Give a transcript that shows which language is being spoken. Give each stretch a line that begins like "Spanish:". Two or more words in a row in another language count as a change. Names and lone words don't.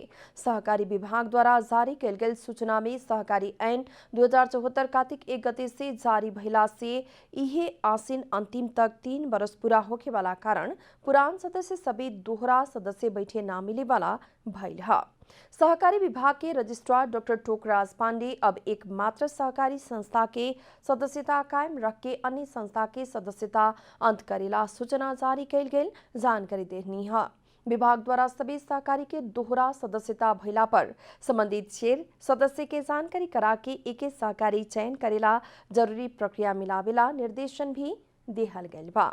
Bhojpuri: सहकारी विभाग द्वारा जारी कैल गेल सूचना में सहकारी ऐन 2074 कार्तिक 1 गते से जारी भइला से इहे आसीन अंतिम तक 3 बरस पूरा होखे वाला कारण पुरान सदस्य सभी दोहरा सदस्य बैठे ना मिले वाला भइल है। सहकारी विभाग के रजिस्ट्रार डॉक्टर टोकराज पांडे अब एक मात्र सहकारी संस्था के सदस्यता कायम रख के अन्य संस्था के सदस्यता अंत करेला सूचना जारी कैल गेल जानकारी देनी है। विभाग द्वारा सभी सहकारी के दोहरा सदस्यता भइला पर संबंधित शेर सदस्य के जानकारी करा के एक सहकारी चयन करेला जरूरी प्रक्रिया मिलावेला निर्देशन भी देहल गइल बा।